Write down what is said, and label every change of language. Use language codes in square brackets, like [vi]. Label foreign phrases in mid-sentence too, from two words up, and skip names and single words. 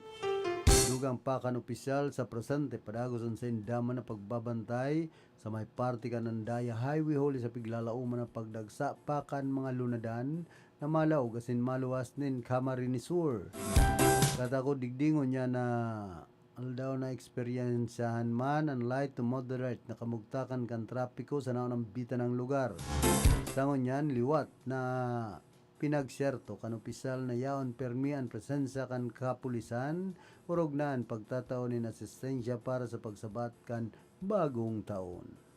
[bik] Dugang pa kan opisyal sa presente padagos sa indaman na pagbabantay sa may parte kan ng Daya Highway Hall sa piglalauman na pagdagsa pa kan mga lunadan na malaw gasin maluwas nin Camarines Sur. Katako digdingon niya na aldaw na eksperyensahan man ang [en] light to moderate [bik] na kamugtakan kan trapiko sa naunang bitan ng lugar. Sangon niyan liwat na pinagsyerto kan opisyal na yaon permi ang presensya kan kapulisan urog na ang pagtataon nin asistensya para sa pagsabat kan bagong taon.